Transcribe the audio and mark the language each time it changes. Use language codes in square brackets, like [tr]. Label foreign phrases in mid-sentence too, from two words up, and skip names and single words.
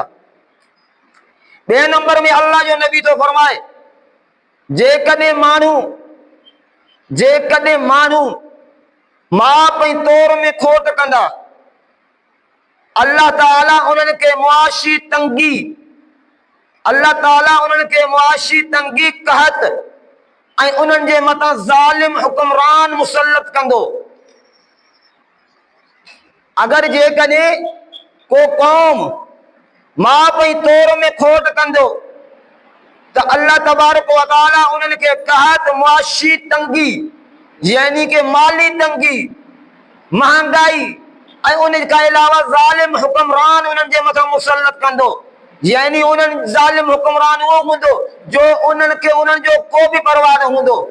[sd] ٻئي نمبر ۾ الله جو نبي تو فرمائي جيڪڏهن ماڻهو ماپ ۽ تور ۾ کوٽ ڪندا، الله تعاليٰ انهن کي معاشي تنگي، الله تعاليٰ انهن کي معاشي تنگي قحط ۽ انهن جي مٿان ظالم حڪمران مسلط ڪندو. اگر جيڪڏهن ڪو قوم ماپ ۽ تور ۾ کوٽ ڪندو تو الله تبارڪ و تعاليٰ انهن کي قحط معاشي تنگي يعني ڪه مالي تنگي، مهانگائي ۽ ان کان علاوه ظالم حڪمران انهن جي مٿان مسلط ڪندو. يعني انهن ظالم حڪمران اهو هوندو جو انهن کي انهن جو ڪو به پرواهه نه هوندو.